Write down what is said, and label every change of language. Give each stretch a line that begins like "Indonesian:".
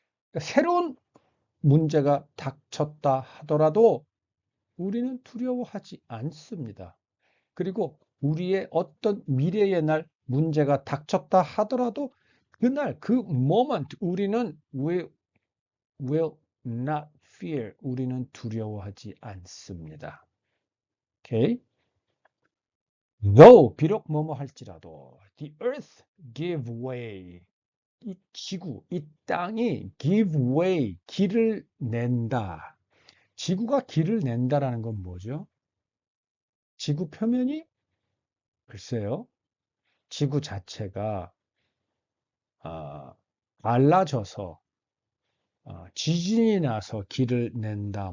Korean: 그러니까 새로운 문제가 닥쳤다 하더라도 우리는 두려워하지 않습니다. 그리고 우리의 어떤 미래의 날 문제가 닥쳤다 하더라도 그날 그 moment 우리는
English: we will not fear.
Korean: 우리는 두려워하지 않습니다. 오케이?
English: Though
Korean: 비록 뭐뭐 할지라도
English: the earth give way.
Korean: 이 지구, 이 땅이 give way, 길을 낸다. 지구가 길을 낸다라는 건 뭐죠? 지구 표면이 글쎄요. 지구 자체가 갈라져서 지진이 나서 길을 낸다.